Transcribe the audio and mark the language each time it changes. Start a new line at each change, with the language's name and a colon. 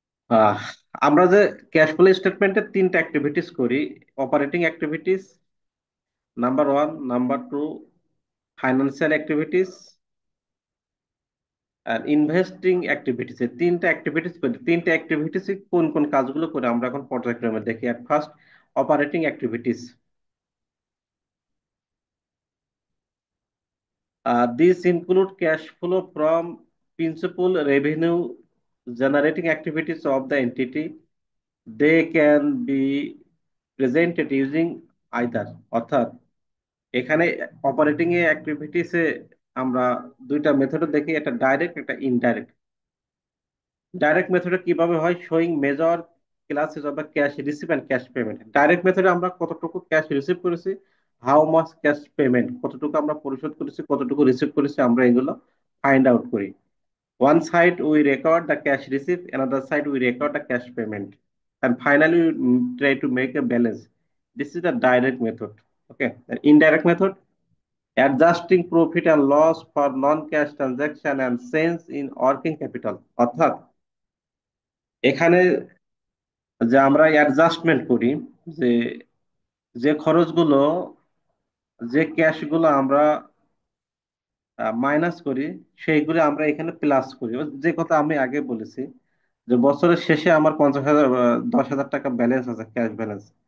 Bangla: আহ আমরা যে cash flow স্টেটমেন্টের তিনটা অ্যাক্টিভিটিস করি: operating activities number one, number two financial activities, আর ইনভেস্টিং অ্যাক্টিভিটিস। এই তিনটা অ্যাক্টিভিটিস করি। তিনটা অ্যাক্টিভিটিস কোন কোন কাজগুলো করে আমরা এখন পর্যায়ক্রমে দেখি।
English: at first,
Bangla: operating activities.
English: These include cash flow from principal revenue generating activities of the entity. They can be presented using either,
Bangla: অর্থাৎ এখানে অপারেটিং এ অ্যাক্টিভিটিসে আমরা দুইটা মেথড দেখি, একটা ডাইরেক্ট একটা ইনডাইরেক্ট। ডাইরেক্ট মেথডে কিভাবে হয়,
English: Showing major classes of the cash receive and cash payment.
Bangla: Direct মেথডে আমরা কতটুকু ক্যাশ রিসিভ করেছি,
English: how much cash payment,
Bangla: কতটুকু আমরা পরিশোধ করেছি, কতটুকু রিসিভ করেছি, আমরা এগুলো ফাইন্ড আউট করি।
English: One side we record the cash receipt, another side we record the cash payment, and finally we try to make a balance. This is the direct method. Okay, the indirect method, adjusting profit and loss for non-cash transaction and change in working capital.
Bangla: অর্থাৎ এখানে যে আমরা adjustment করি, যে যে খরচগুলো, যে ক্যাশগুলো আমরা মাইনাস করি, সেইগুলো আমরা এখানে প্লাস করি। যে কথা আমি আগে বলেছি, যে বছরের শেষে আমার 50,000 10,000 টাকা ব্যালেন্স আছে, ক্যাশ ব্যালেন্স।